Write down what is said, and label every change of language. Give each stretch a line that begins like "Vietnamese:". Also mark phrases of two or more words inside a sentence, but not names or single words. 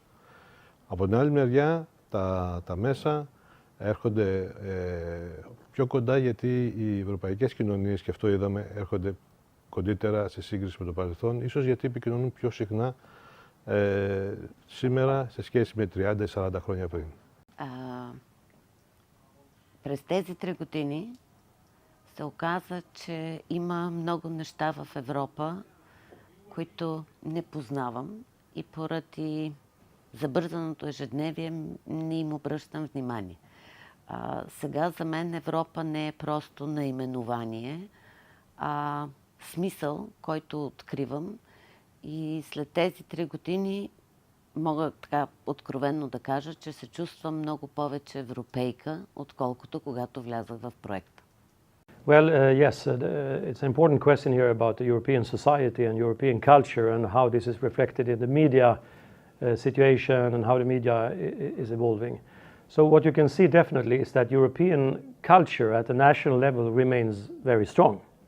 Greek: Από την άλλη μεριά, τα μέσα έρχονται πιο κοντά, γιατί οι ευρωπαϊκές κοινωνίες, και αυτό είδαμε, έρχονται κοντύτερα σε σύγκριση με το παρελθόν, ίσως γιατί επικοινωνούν πιο συχνά σήμερα σε σχέση με 30 ή 40 χρόνια πριν.
Bulgarian: През тези 3 години се оказа, че има много неща в Европа, които не познавам и поради забързаното ежедневие не им обръщам внимание. Сега за мен Европа не е просто наименование, а смисъл, който откривам, и след тези 3 години мога така откровенно да кажа, че се чувствам много повече европейка, отколкото когато влязах в проекта.
English: Well, yes, it's an important question here about the European society and European culture and how this is reflected in the media situation and how the media is evolving. So what you can see definitely is that European culture at the national level remains very strong.